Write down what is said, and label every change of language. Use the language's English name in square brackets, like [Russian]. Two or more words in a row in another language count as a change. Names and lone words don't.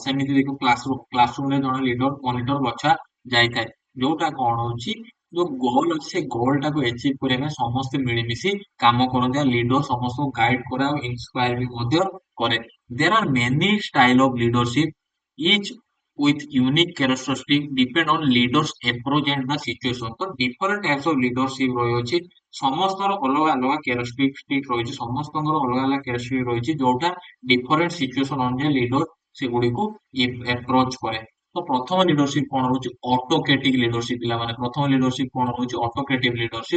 [Odia] ସେମିତି ଦେଖୁ କ୍ଲାସରୁମ ରେ ଜଣେ [English] leader monitor [Odia] ବଛା ଯାଇଥାଏ। ଯୋଉଟା କଣ ହଉଛି ଯୋଉ ଗୋଲ ଅଛି ସେ ଗୋଲ ଟାକୁ ଆଚିଭ କରିବା ପାଇଁ ସମସ୍ତେ ମିଳିମିଶି କାମ କରନ୍ତି। ଆଉ ଲିଡର ସମସ୍ତଙ୍କୁ ଗାଇଡ କରେ ଆଉ ଇନ୍ସପାୟାର ବି ମଧ୍ୟ କରେ। [English] there are many style of leadership each with unique characteristic depend on leaders approach and the situation. [Odia] ତ [English] different types of leadership [Odia] ରହିଅଛି, ସମସ୍ତଙ୍କର ଅଲଗା ଅଲଗା କ୍ୟାରେକ୍ଟରିଷ୍ଟିକ ରହିଛି, ସମସ୍ତଙ୍କର ଅଲଗା ଅଲଗା କ୍ୟାରେକ୍ଟରିଷ୍ଟିକ ରହିଛି ଯୋଉଟା [English] different situation [Odia] ଅନୁଯାୟୀ ଲିଡର ସେଗୁଡିକୁ ଆପ୍ରୋଚ କରେ। ତ ପ୍ରଥମ ଲିଡରସିପ କଣ ରହୁଛି? [English] autocratic leadership. [Odia] ପିଲାମାନେ ପ୍ରଥମ ଲିଡରସିପ କଣ ରହୁଛି? [English] autocrative leadership.